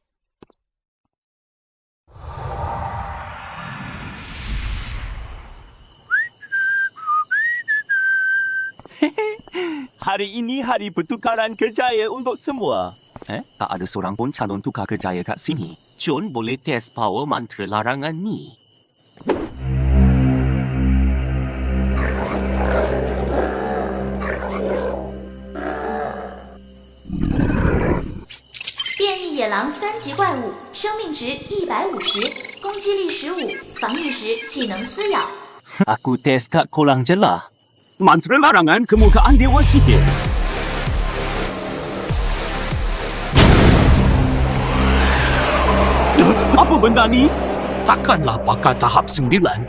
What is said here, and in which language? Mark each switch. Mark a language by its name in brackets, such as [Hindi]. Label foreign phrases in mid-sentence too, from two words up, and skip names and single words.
[Malay] Hari ini hari pertukaran kerjaya untuk semua. Tak ada seorang pun calon tukar kerjaya kat sini. John boleh [English] test power [Malay] mantra larangan ni. [Chinese] 变异野狼3级怪物，生命值150，攻击力15，防御时技能撕咬。 [Malay] Aku test kat kolang je lah. Mantra larangan kemukaan Dewa Sihir. Apa benda ni? Takkanlah pakai tahap 9.